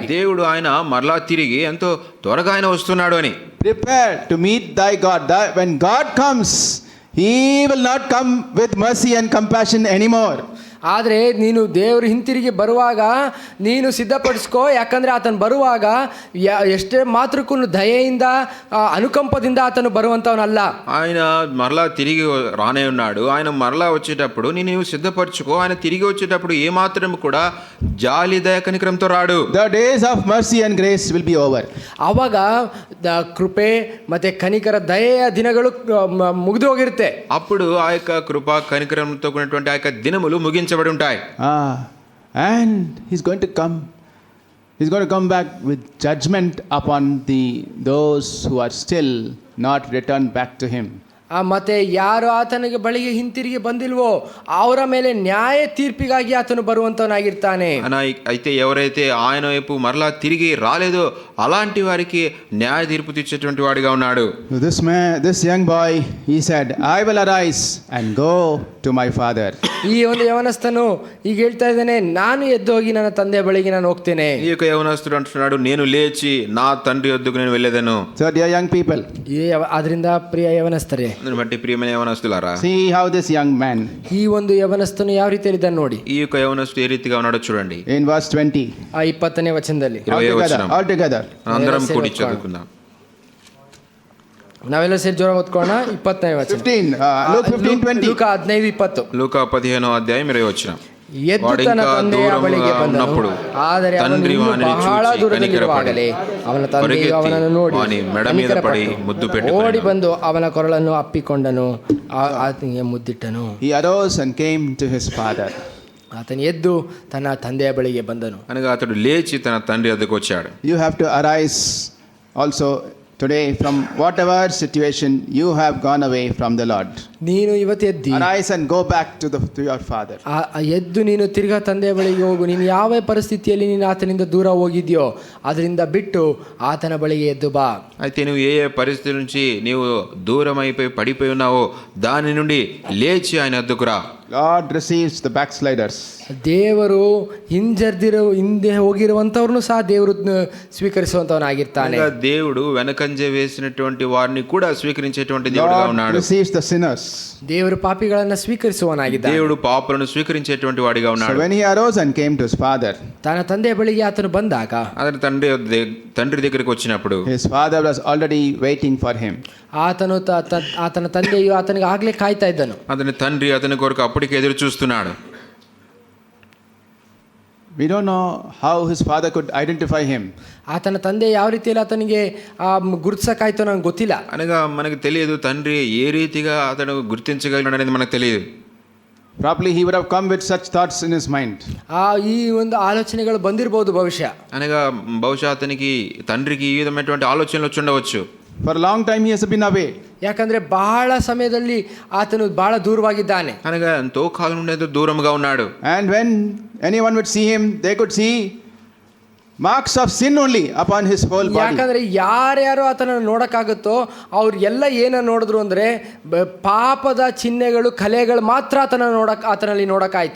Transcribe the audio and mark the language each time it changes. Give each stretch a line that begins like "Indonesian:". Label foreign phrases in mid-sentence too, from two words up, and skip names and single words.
Telugu: దేవుడు ఆయన మరలా తిరిగి ఎంతో త్వరగా ఆయన వస్తున్నాడు అని.
English: Prepare to meet thy God. When God comes, he will not come with mercy and compassion anymore.
Kannada: ಆದರೆ ನೀನು ದೇವರು ಹಿಂತಿರುಗಿ ಬರುವಾಗ ನೀನು ಸಿದ್ಧಪಡಿಸ್ಕೋ, ಯಾಕಂದರೆ ಆತನು ಬರುವಾಗ ಎಷ್ಟೇ ಮಾತ್ರಕ್ಕೂ ದಯೆಯಿಂದ ಅನುಕಂಪದಿಂದ ಆತನು ಬರುವಂಥವನಲ್ಲ.
Telugu: ఆయన మరలా తిరిగి రానే ఉన్నాడు. ఆయన మరలా వచ్చేటప్పుడు నీవు సిద్ధపరచుకో. ఆయన తిరిగి వచ్చేటప్పుడు ఏమాత్రం కూడా జాలి దయ కనికరంతో రాడు.
English: The days of mercy and grace will be over.
Kannada: ಆವಾಗ ಕೃಪೆ ಮತ್ತೆ ಕನಿಕರ ದಯೆಯ ದಿನಗಳು ಮುಗಿದು ಹೋಗಿರುತ್ತೆ.
Telugu: అప్పుడు ఆ యొక్క కృప కనికరంతో కూడినటువంటి ఆ యొక్క దినములు ముగించబడి ఉంటాయి.
English: And he's going to come. He's going to come back with judgment upon those who are still not returned back to him.
Kannada: ಮತ್ತೆ ಯಾರು ಆತನಿಗೆ ಬಳಿಗೆ ಹಿಂತಿರುಗಿ ಬಂದಿಲ್ವೋ ಅವರ ಮೇಲೆ ನ್ಯಾಯ ತೀರ್ಪಿಗಾಗಿ ಆತನು ಬರುವಂತವನಾಗಿರ್ತಾನೆ.
Telugu: అయితే ఎవరైతే ఆయన వైపు మరలా తిరిగి రాలేదో అలాంటి వారికి న్యాయ తీర్పు తీర్చేటువంటి వాడిగా ఉన్నాడు.
English: This young boy, he said, I will arise and go to my father.
Kannada: ಈ ಒಂದು ಯವನಸ್ಥನು ಈಗ ಹೇಳ್ತಾ ಇದ್ದಾನೆ, ನಾನು ಎದ್ದು ಹೋಗಿ ನನ್ನ ತಂದೆಯ ಬಳಿಗೆ ನಾನು ಹೋಗ್ತೇನೆ.
Telugu: ఈ యొక్క యవనస్తుడు అంటున్నాడు, నేను లేచి నా తండ్రి వద్దకు నేను వెళ్ళేదను.
English: So dear young people,
Kannada: ಅದರಿಂದ ಪ್ರಿಯ ಯವನಸ್ಥರೇ,
Telugu: అందుని బట్టి ప్రియమైన యవనస్తులారా,
English: see how this young man,
Kannada: ಈ ಒಂದು ಯವನಸ್ಥನು ಯಾವ ರೀತಿಯಲ್ಲಿ ಇದ್ದಾನೆ ನೋಡಿ.
Telugu: ఈ యొక్క యవనస్తుడు ఏ రీతిగా ఉన్నాడో చూడండి.
English: in verse 20,
Kannada: 20ನೇ వచనದಲ್ಲಿ
English: all together.
Telugu: అందరం కూడి చదువుకుందాం.
Kannada: ನಾವೆಲ್ಲ ಸೇರಿ ಜೋರ ಓದ್ಕೋಣ. 20ನೇ ವಚನ,
English: 15, Luke 15:20.
Kannada: ಲೂಕ 15:20.
Telugu: లూకా 15వ అధ్యాయం 20వ వచనం.
Kannada: ಎದ್ದು ತನ್ನ ತಂದೆಯ ಬಳಿಗೆ ಬಂದನು, ಆದರೆ ಅವನು ಇನ್ನೂ ಬಹಳ ದೂರದಲ್ಲಿರುವಾಗಲೇ ಅವನ ತಂದೆಯು ಅವನನ್ನು ನೋಡಿ ಕನಿಕರಪಟ್ಟು ಓಡಿ ಬಂದು ಅವನ ಕೊರಳನ್ನು ಅಪ್ಪಿಕೊಂಡನು, ಆತನಿಗೆ ಮುದ್ದಿಟ್ಟನು.
English: He arose and came to his father.
Kannada: ಆತನು ಎದ್ದು ತನ್ನ ತಂದೆಯ ಬಳಿಗೆ ಬಂದನು.
Telugu: అనగా అతడు లేచి తన తండ్రి వద్దకు వచ్చాడు.
English: You have to arise also today from whatever situation you have gone away from the Lord.
Kannada: ನೀನು ಇವತ್ತು ಎದ್ದು
English: Arise and go back to your father.
Kannada: ಎದ್ದು ನೀನು ತಿರ್ಗಾ ತಂದೆಯ ಬಳಿಗೆ ಹೋಗು. ನೀನು ಯಾವ ಪರಿಸ್ಥಿತಿಯಲ್ಲಿ ನೀನು ಆತನಿಂದ ದೂರ ಹೋಗಿದ್ಯೋ ಅದರಿಂದ ಬಿಟ್ಟು ಆತನ ಬಳಿಗೆ ಎದ್ದು ಬಾ.
Telugu: అయితే నువ్వు ఏ పరిస్థితి నుంచి నీవు దూరం అయిపోయి పడిపోయి ఉన్నావో దాని నుండి లేచి ఆయన వద్దకు రా.
English: God receives the backsliders.
Kannada: ದೇವರು ಹಿಂದೆ ಹೋಗಿರುವಂತವ್ರನ್ನು ಸಹ ದೇವರು ಸ್ವೀಕರಿಸುವಂತವನಾಗಿರ್ತಾನೆ.
Telugu: దేవుడు వెనకంజ వేసినటువంటి వారిని కూడా స్వీకరించేటువంటి దేవుడుగా ఉన్నాడు.
English: God receives the sinners.
Kannada: ದೇವರು ಪಾಪಿಗಳನ್ನ ಸ್ವೀಕರಿಸುವನಾಗಿದ್ದಾನೆ.
Telugu: దేవుడు పాపులను స్వీకరించేటువంటి వాడిగా ఉన్నాడు.
English: So when he arose and came to his father,
Kannada: తన ತಂದೆಯ బಳಿಗೆ ಆತನು ಬಂದಾಗ
Telugu: అతని తండ్రి దగ్గరికి వచ్చినప్పుడు
English: his father was already waiting for him.
Kannada: ಆತನ ತಂದೆಯು ಆತನಿಗೆ ಆಗ್ಲೇ ಕಾಯ್ತಾ ಇದ್ದನು.
Telugu: అతని తండ్రి అతని కొరకు అప్పటికే ఎదురు చూస్తున్నాడు.
English: We don't know how his father could identify him.
Kannada: ಆತನ ತಂದೆ ಯಾವ ರೀತಿಯಲ್ಲಿ ಆತನಿಗೆ ಗುರುತಿಸಕ್ಕಾಯ್ತೋ ನನಗೆ ಗೊತ್ತಿಲ್ಲ.
Telugu: అనగా మనకు తెలియదు తండ్రి ఏ రీతిగా అతను గుర్తించగలిగినాడు అనేది మనకు తెలియదు.
English: Probably he would have come with such thoughts in his mind.
Kannada: ఈ ಒಂದು ఆలోచನೆಗಳು ಬಂದಿರಬಹುದು ಭವಿಷ್ಯ.
Telugu: అనగా బహుశా అతనికి తండ్రికి ఈ విధమైనటువంటి ఆలోచనలు వచ్చి ఉండవచ్చు.
English: For a long time he has been away.
Kannada: ಯಾಕಂದ್ರೆ ಬಹಳ ಸಮಯದಲ್ಲಿ ಆತನು ಬಹಳ ದೂರವಾಗಿದ್ದಾನೆ.
Telugu: అనగా ఎంతో కాలం నుండి దూరంగా ఉన్నాడు.
English: And when anyone would see him, they could see marks of sin only upon his whole body.
Kannada: ಯಾಕಂದ್ರೆ ಯಾರ್ಯಾರು ಆತನನ್ನು ನೋಡಕ್ಕಾಗುತ್ತೋ ಅವ್ರು ಎಲ್ಲ ಏನ ನೋಡಿದ್ರು ಅಂದ್ರೆ ಪಾಪದ ಚಿಹ್ನೆಗಳು ಕಲೆಗಳು ಮಾತ್ರ ಆತನಲ್ಲಿ ನೋಡಕ್ಕಾಯ್ತು.